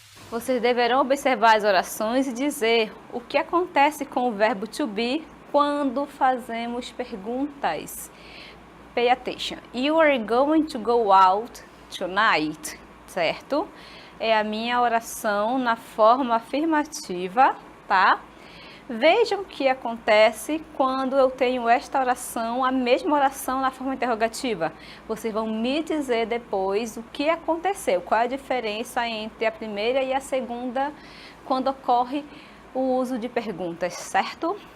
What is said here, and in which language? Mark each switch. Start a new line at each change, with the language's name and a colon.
Portuguese: Vocês deverão observar as orações e dizer o que acontece com o verbo to be quando fazemos perguntas.
English: Pay attention. You are going to go out tonight, certo?
Portuguese: É a minha oração na forma afirmativa, tá? Vejam o que acontece quando eu tenho esta oração, a mesma oração na forma interrogativa. Vocês vão me dizer depois o que aconteceu, qual é a diferença entre a primeira e a segunda quando ocorre o uso de perguntas, certo?